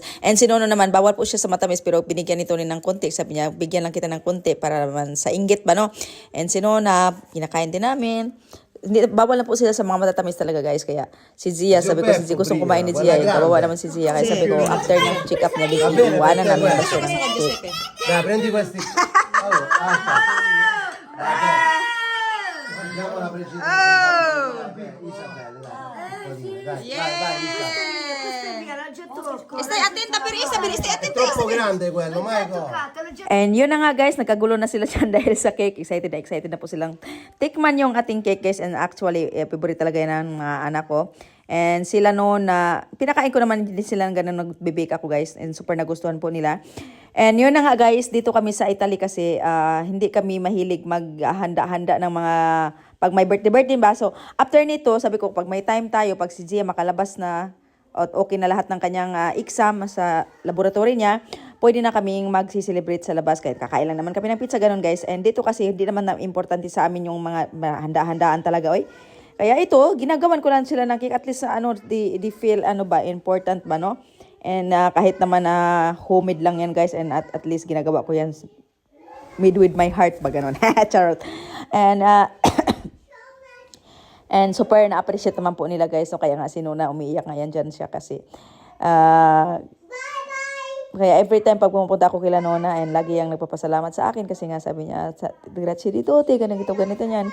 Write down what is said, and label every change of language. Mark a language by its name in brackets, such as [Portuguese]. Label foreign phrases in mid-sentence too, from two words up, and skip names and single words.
[Filipino] And si Nono naman, bawal po siya sa matamis pero binigyan nito ng konti. Sabi niya, bigyan lang kita ng konti para naman sa inggit ba, no? And si Nona, kinakain din namin. Bawal na po sila sa mga matatamis talaga guys. Kaya si Zia, sabi ko, si gustong kumain ni Zia. Kawawa naman si Zia. Kaya sabi ko, after ng [English] check up [Filipino] niya, iwanan namin basta ng cake. [Italian] Dai, prendi questi. Allora, andiamo alla precisione. Isabella, dai. Stay attenta per Isabel, stay attenta. Troppo grande quello, Michael. [Filipino] And yun na nga guys, nagkagulo na sila dyan dahil sa cake. Excited na po silang tikman yung ating cake guys. And actually, favorite talaga yan ng mga anak ko. And sila noon na, pinakain ko naman din sila ng ganun, nagbibake ako guys. And super nagustuhan po nila. And yun na nga guys, dito kami sa Italy kasi hindi kami mahilig maghanda-handa ng mga, pag may birthday ba. So after nito, sabi ko, pag may time tayo, pag si Gia makalabas na, at okay na lahat ng kanyang exam sa laboratory niya, pwede na kaming magsi-celebrate sa labas kahit kakain lang naman kami ng pizza, ganun guys. And dito kasi hindi naman na importante sa amin yung mga handa-handaan talaga, oy. Kaya ito, ginagawan ko lang sila ng cake, at least di feel important ba, no? And kahit naman homemade lang yan guys, and at least ginagawa ko yan [English] made with my heart [Filipino] ba, ganun. Charot. And and super na-appreciate naman po nila guys. So kaya nga si Nona umiiyak ngayon dyan siya kasi Kaya [English] every time [Filipino] pag pumupunta ako kila Nona, and lagi yang nagpapasalamat sa akin kasi nga sabi niya, grazie dito, ganito niyan.